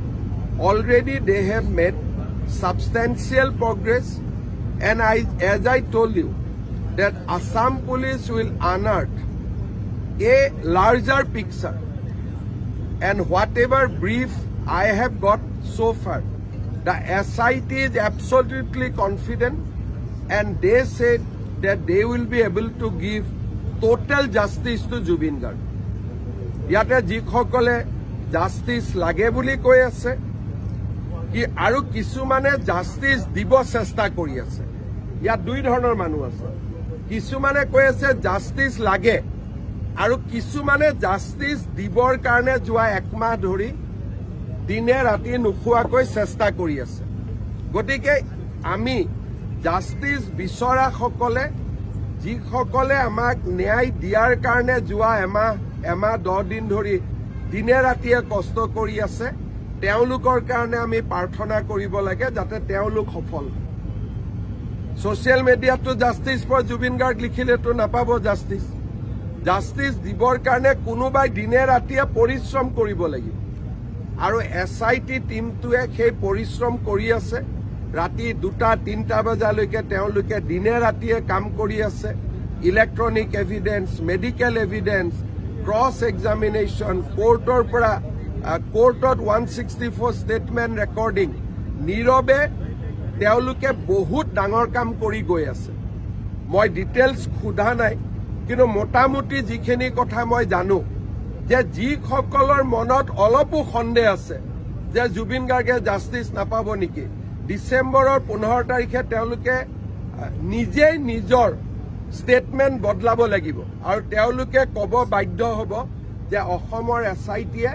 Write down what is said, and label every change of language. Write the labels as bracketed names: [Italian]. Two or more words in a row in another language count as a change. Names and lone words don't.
[English] Already they have made substantial progress, and as I told you, that Assam Police will unearth a larger picture, and whatever brief I have got so far, the SIT is absolutely confident, and they said that they will be able to give total justice to Jubin Garg. [Assamese] য'ত যিসকলে justice লাগে বুলি কৈ আছে কি আৰু কিছুমানে justice দিব চেষ্টা কৰি আছে য়া দুই ধৰণৰ মানুহ আছে কিছুমানে কৈ আছে justice লাগে আৰু কিছুমানে justice দিবৰ কাৰণে যোৱা এমাহ ধৰি দিনে ৰাতি নুশুৱাকৈ চেষ্টা কৰি আছে গতিকে আমি justice বিচৰা সকলে যিসকলে আমাক ন্যায় দিয়াৰ কাৰণে যোৱা এমাহ 10 দিন ধৰি দিনে ৰাতিয়ে কষ্ট কৰি আছে তেওঁলোকৰ কাৰণে আমি প্ৰাৰ্থনা কৰিব লাগে যাতে তেওঁলোক সফল [English] social media Justice for Jubin Garg [Assamese] লিখিলেতো নাপাব জাস্টিস দিবৰ কাৰণে কোনোবাই দিনে ৰাতিয়ে পৰিশ্ৰম কৰিব লাগিব আৰু SIT টিমটোৱে সেই পৰিশ্ৰম কৰি আছে ৰাতি 2-3 বজালৈকে তেওঁলোকে দিনে ৰাতিয়ে কাম কৰি আছে [English] electronic evidence medical evidence Cross examination, [Assamese] courtor 164 [English] statement recording. [Assamese] নিৰৱে, তেওঁলোকে বহুত ডাঙৰ কাম কৰি গৈ আছে. মই details সোধা নাই, কিন্তু মোটামুটি যিখিনি কথা মই জানো. যে যিসকলৰ মনত অলপ সন্দেহ আছে. Je Jubin Garge justice napabo niki. Decemberor 15 tarikhe teoluke nije nijor statement বদলাব লাগিব আৰু তেওঁলোকে কব বাধ্য হ'ব যে অসমৰ SITয়ে